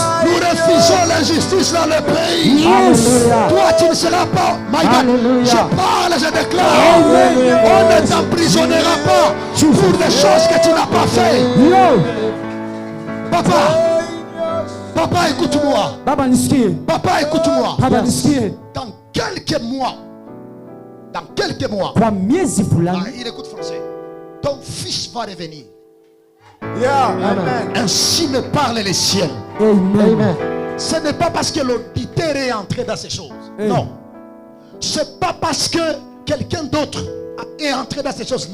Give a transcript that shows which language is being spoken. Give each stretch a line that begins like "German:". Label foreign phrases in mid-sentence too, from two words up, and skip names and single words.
French: Nous refusons l'injustice dans le pays.
English: Yes.
French: Toi, tu ne seras pas.
English: My God.
French: Alléluia. Je parle, je déclare. Amen. On ne t'emprisonnera pas pour des choses que tu n'as pas fait. Yo. Papa, écoute-moi.
Swahili: Baba nisikie.
French: Papa, écoute-moi.
Swahili: Baba nisikie.
French: Dans quelques mois,
Swahili: Kwa miezi fulani.
French: il écoute français. Ton fils va revenir. Amen. Ainsi me parlent les ciels. Amen. Ce n'est pas parce que l'auditeur est entré dans ces choses. Non. Ce n'est pas parce que quelqu'un d'autre est entré dans ces choses.